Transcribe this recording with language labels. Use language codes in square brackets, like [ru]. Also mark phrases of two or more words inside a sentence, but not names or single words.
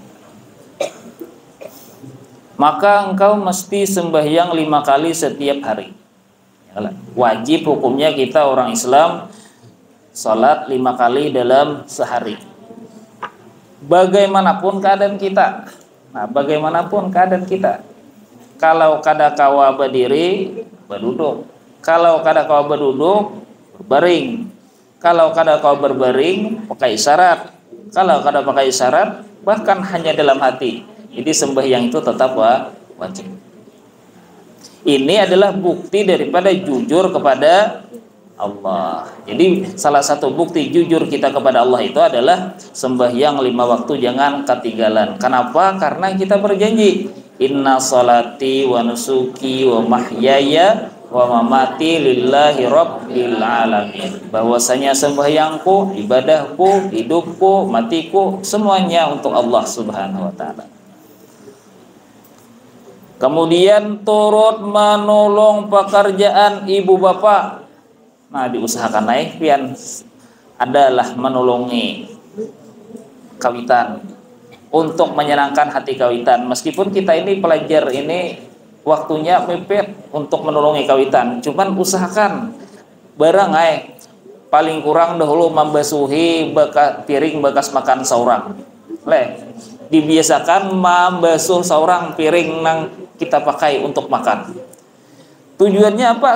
[id] Maka engkau mesti sembahyang 5 kali setiap hari. Wajib hukumnya kita orang Islam salat 5 kali dalam sehari. Bagaimanapun keadaan kita. Nah, bagaimanapun keadaan kita. [bjn] Kalau kada kawa berdiri, berduduk. Kalau kada kawa berduduk, berbaring. Kalau kada kawa berbaring, pakai isyarat. Kalau kada pakai isyarat, bahkan hanya dalam hati. [id] Jadi sembahyang itu tetap wajib. Ini adalah bukti daripada jujur kepada Allah. Jadi salah satu bukti jujur kita kepada Allah itu adalah sembahyang 5 waktu jangan ketinggalan. Kenapa? Karena kita berjanji, [ar] إن صلاتي ونسكي ومحياي ومماتي لله رب العالمين. [id] Bahwasanya sembahyangku, ibadahku, hidupku, matiku, semuanya untuk Allah [ar] سبحانه وتعالى. [id] Kemudian turut menolong pekerjaan ibu bapak. [bjn] Nah, diusahakan naik pian adalah menolongi kawitan, untuk menyenangkan hati kawitan. Meskipun kita ini pelajar ini waktunya mepet untuk menolongi kawitan, cuman usahakan barang paling kurang dahulu membasuhi piring bekas makan seorang. Dibiasakan membasuh seorang piring nang kita pakai untuk makan. [id] Tujuannya apa?